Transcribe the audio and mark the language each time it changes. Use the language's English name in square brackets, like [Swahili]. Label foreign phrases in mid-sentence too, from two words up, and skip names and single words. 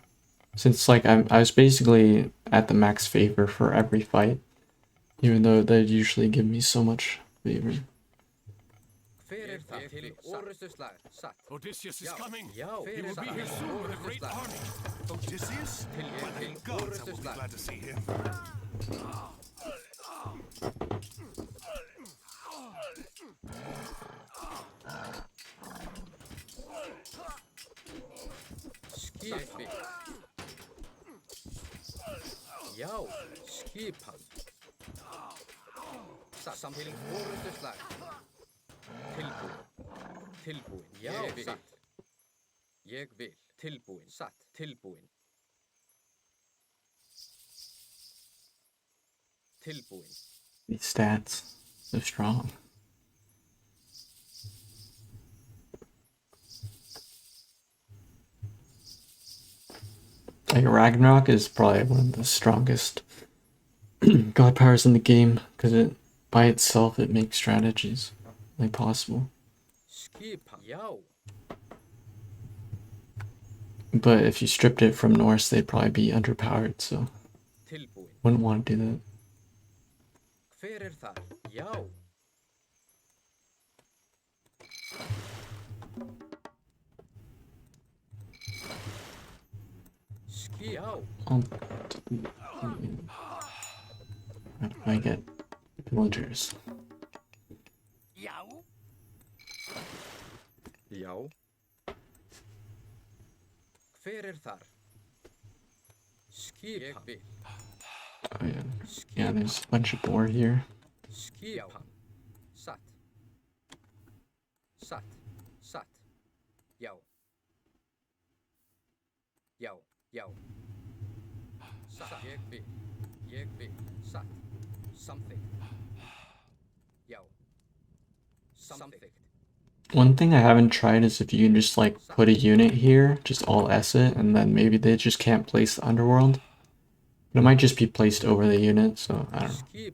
[English] Since like I was basically at the max favor for every fight. Even though they usually give me so much favor. Odysseus is coming. [Icelandic] Já, [English] He will be here soon with a great army. Odysseus? By the gods, I will be glad to see him. [Icelandic] Skipi. Já, skipan. Samtidig orustuslag. Tilbúin. Já, satt. Ég vil. Tilbúin. Satt. Tilbúin. Tilbúin. [English] These stats, so strong. Like Ragnarok is probably one of the strongest god powers in the game because it by itself it makes strategies like possible. But if you stripped it from Norse, they'd probably be underpowered, so wouldn't want to do that. [Icelandic] Hver það? Já. [English] How do I get villagers? [Icelandic] Já. Hver þar? Skipan. [English] Oh yeah. Yeah, there's a bunch of boar here. [Icelandic] Skipan. Satt. Satt. Satt. Já. Já. Já. Satt. Ég vil. Ég vil. Satt. [English] Something. Já. Something. One thing I haven't tried is if you can just like put a unit here, just all S it, and then maybe they just can't place the underworld. But it might just be placed over the unit, so I don't know.